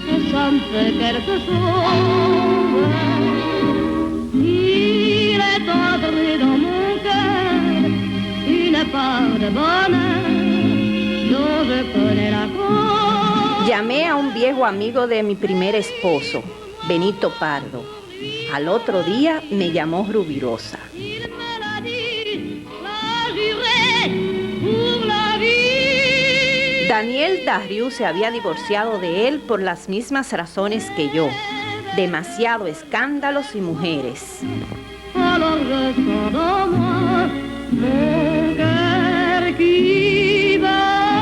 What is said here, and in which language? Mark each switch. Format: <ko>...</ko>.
<fr>Ça me fait quelque chose. Il est entré dans mon cœur une part de bonheur dont je connais la cause.</fr> <es>Llamé a un viejo amigo de mi primer esposo, Benito Pardo. Al otro día me llamó Rubirosa.</es> <fr>Il me l'a dit, l'a juré pour la vie.</fr> <es>Daniel Darrieux se había divorciado de él por las mismas razones que yo. Demasiado escándalos y mujeres.</es> <fr>Alors je sens dans moi mon cœur qui bat.</fr>